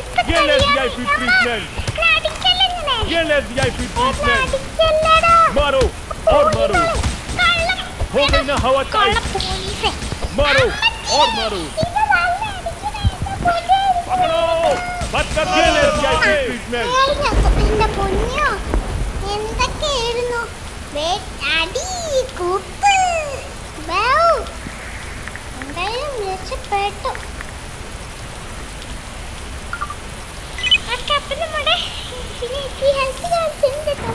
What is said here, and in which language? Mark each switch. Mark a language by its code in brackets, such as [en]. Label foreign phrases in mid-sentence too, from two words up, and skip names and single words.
[en] GLS VIP treatment. GLS VIP treatment. [hi] मारो और मारो. हो गई ना हवा टाइट. मारो और मारो. पकड़ो. मत कर. [en] GLS VIP treatment. [ml] എന്റെ പൊന്നോ എന്തൊക്കെയായിരുന്നു അടി കൂത്ത് എന്തായാലും രക്ഷപ്പെട്ടു. അപ്പൊ നമ്മുടെ ഹെൽത്ത് കാണിച്ചിട്ടുണ്ട്.